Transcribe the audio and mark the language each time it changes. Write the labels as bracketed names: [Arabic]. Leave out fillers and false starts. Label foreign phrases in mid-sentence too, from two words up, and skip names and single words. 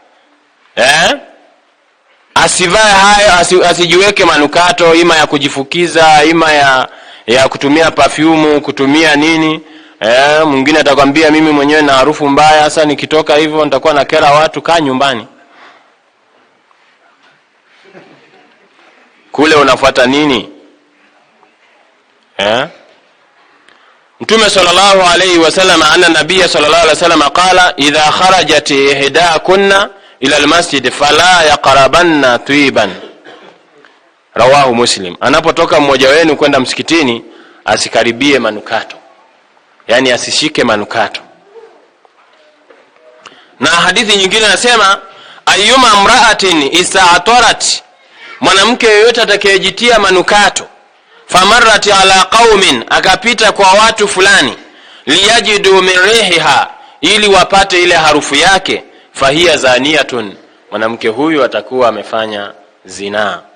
[Swahili] Asivae hayo, asijiweke manukato, ima ya kujifukiza, ima ya kutumia perfume, kutumia nini. Mwingine atakwambia mimi mwenyewe na harufu mbaya, sasa nikitoka hivyo nitakuwa nakera watu. Kaa nyumbani. Kule unafuata nini? [Arabic] Mtume صلى الله عليه وسلم أن النبي صلى الله عليه وسلم قال إذا خرجت إحداكن إلى المسجد فلا يقربن طيبا رواه مسلم. [Swahili] Anapotoka mmoja wenu kwenda msikitini asikaribie manukato, yani asishike manukato. Na hadithi nyingine nasema [Arabic] أيما امرأة استعطرت, [Swahili] mwanamke yeyote atakayejitia manukato, [Arabic] فمرت على قوم, [Swahili] akapita kwa watu fulani, [Arabic] ليجدوا من ريحها, [Swahili] ili wapate ile harufu yake, [Arabic] فهي زانية, [Swahili] mwanamke huyu atakuwa amefanya zinaa.